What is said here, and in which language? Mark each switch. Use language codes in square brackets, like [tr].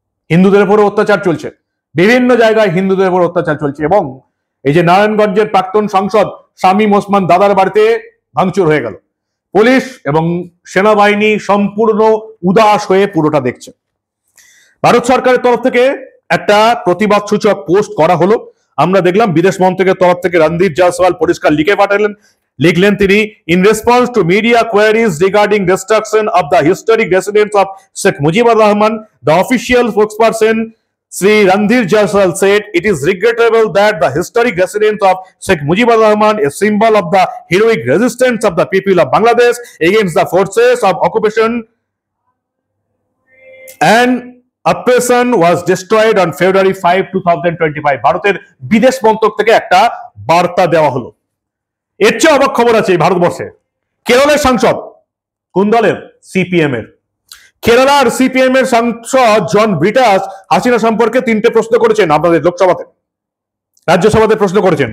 [bn] হিন্দুদের উপর অত্যাচার চলছে, বিভিন্ন জায়গায় হিন্দুদের উপর অত্যাচার চলছে। এবং এই যে নারায়ণগঞ্জের প্রাক্তন সাংসদ শামীম ওসমান দাদার বাড়িতে ভাঙচুর হয়ে গেল। পুলিশ এবং সেনাবাহিনী সম্পূর্ণ উদাস হয়ে পুরোটা দেখছে। ভারত সরকারের তরফ থেকে একটা প্রতিবাদ সূচক পোস্ট করা হলো। আমরা দেখলাম বিদেশ মন্ত্রকের তরফ থেকে রণদীপ জয়সওয়াল পরিষ্কার লিখলেন তিনি, [en] In response to media queries regarding destruction of the historic residence of Sheikh Mujibur Rahman, the official spokesperson Sri Randhir Jaiswal said, it is regrettable that the historic residence of Sheikh Mujibur Rahman, a symbol of the heroic resistance of the people of Bangladesh against the forces of occupation and oppression, was destroyed on February 5, 2025. [bn] ভারতের বিদেশ মন্ত্রক থেকে একটা বার্তা দেওয়া হলো। এর চেয়ে অবাক খবর আছে ভারতবর্ষে। কেরলের সাংসদ, কোন দলের? সিপিএম এর। কেরালার সিপিএম এর সাংসদ জন ব্রিটাস হাসিনা সম্পর্কে 3টে প্রশ্ন করেছেন আপনাদের লোকসভাতে, রাজ্যসভাতে প্রশ্ন করেছেন।